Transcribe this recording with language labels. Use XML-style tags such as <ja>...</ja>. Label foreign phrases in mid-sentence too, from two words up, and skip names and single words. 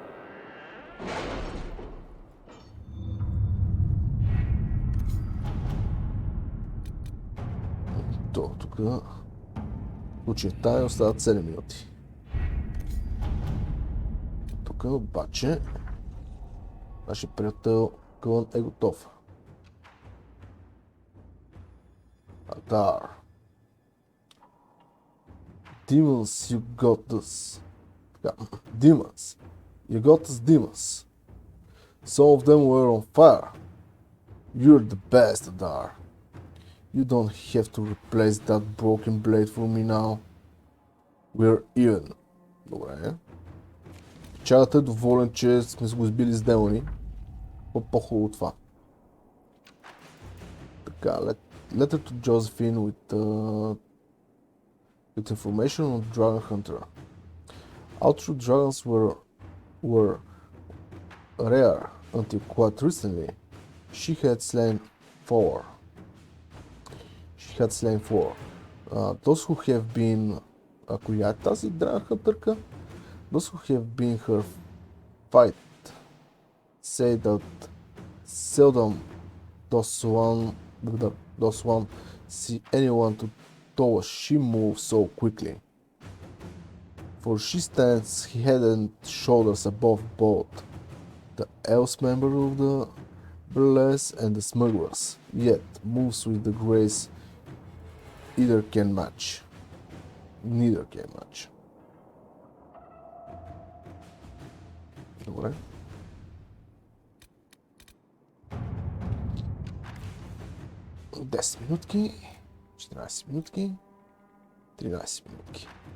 <bg>Тук очертая остават 7 минути. Тук обаче нашия приятел Кълън е готов. Атар.</bg> <en>Demons, you got us. Demons. You got us, demons. Some of them were on fire. You're the best, Adar. You don't have to replace that broken blade for me now. We're even.</en> <bg>Добре. Чагът е доволен, че сме го сбили с демони. По-хубаво от това. Така,</bg> <en>letter to Josephine with information on Dragon Hunter. Outro dragons were rare until quite recently. She had slain 4. Those who have been...</en> <bg>коя е тази Dragon Hunter-ка?</bg> <en>Those who have been her fight say that seldom does one see anyone to toll she moves so quickly. For she stands head and shoulders above both the else member of the burlesque and the smugglers, yet moves with the grace neither can match.</en> <bg>Добре. – 10 минутки, 14 минутки, 13 минутки.</bg>